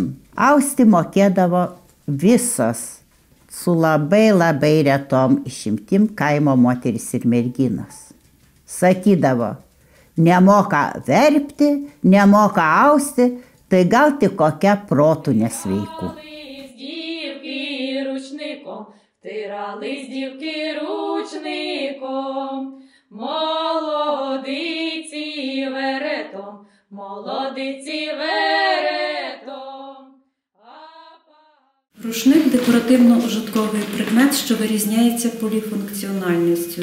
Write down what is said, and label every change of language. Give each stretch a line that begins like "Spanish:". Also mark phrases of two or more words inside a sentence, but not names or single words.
Lithuanian: Austi mokėdavo visos, su labai retom išimtim kaimo moteris ir merginos. Sakydavo, nemoka verpti, nemoka austi, tai gal tik kokia protų nesveikų.
Ukrainian: Молодиці веретом. Рушник – декоративно-ужитковий предмет, що вирізняється поліфункціональністю.